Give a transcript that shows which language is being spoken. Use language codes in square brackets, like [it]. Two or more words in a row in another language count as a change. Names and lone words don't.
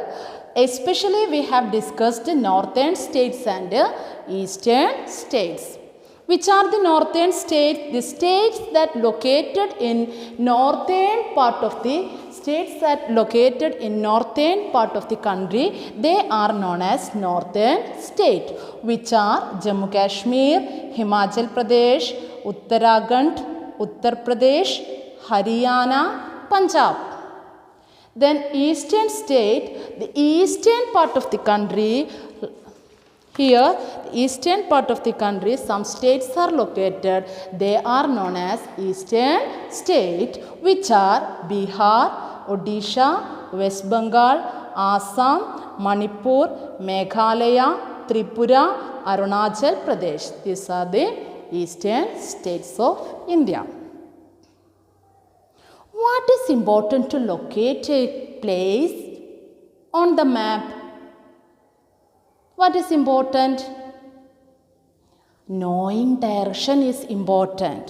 [en] Especially we have discussed northern states and eastern states. Which are the northern states? The states that located in northern part of the country, they are known as northern state, which are Jammu Kashmir, Himachal Pradesh, Uttarakhand, Uttar Pradesh, Haryana, Punjab. Then eastern state, the eastern part of the country, here the eastern part of the country, some states are located, they are known as eastern state, which are Bihar, Odisha, West Bengal, Assam, Manipur, Meghalaya, Tripura, Arunachal Pradesh. These are the eastern states of India. What is important to locate a place on the map? What is important? Knowing direction is important.